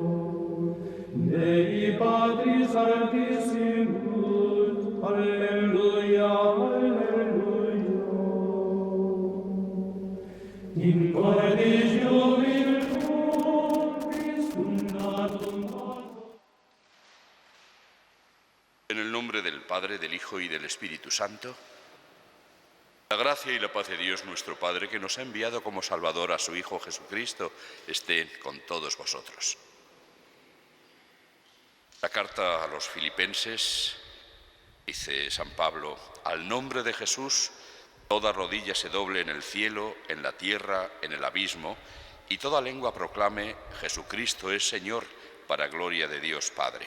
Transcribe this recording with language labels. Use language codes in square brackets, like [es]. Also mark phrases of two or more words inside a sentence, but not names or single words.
[la] Dei Patris Altissimus, Alleluia, Alleluia. In cordis jubilum, Christum natum ador. [es] En el nombre del Padre, del Hijo y del Espíritu Santo. La gracia y la paz de Dios nuestro Padre, que nos ha enviado como Salvador a su Hijo Jesucristo, estén con todos vosotros. La carta a los Filipenses dice San Pablo: al nombre de Jesús, toda rodilla se doble en el cielo, en la tierra, en el abismo, y toda lengua proclame: Jesucristo es Señor, para gloria de Dios Padre.